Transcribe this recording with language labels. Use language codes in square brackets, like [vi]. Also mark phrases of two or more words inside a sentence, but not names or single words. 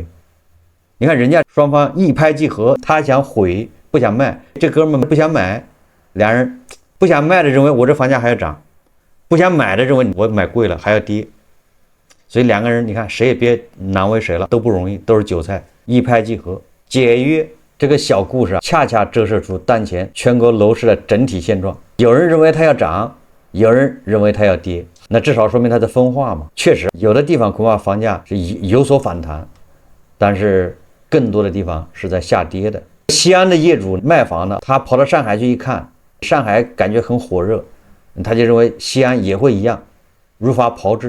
[zh] 你看人家雙方一拍即合，他想毀不想賣，這哥們不想買，2人不想賣的認為我這房價還要漲，不想買的認為我買貴了還要跌，所以2個人你看誰也別難為誰了，都不容易，都是韭菜，一拍即合解約這個小故事恰恰折射出当前全国樓市的整體現狀。有人認為它要漲，有人認為它要跌，那至少說明它的分化嘛。確實，有的地方恐怕房價是有所反彈，但是更多的地方是在下跌的。西安的業主賣房呢，他跑到上海去一看，上海感覺很火熱，他就認為西安也會一樣，如法炮製。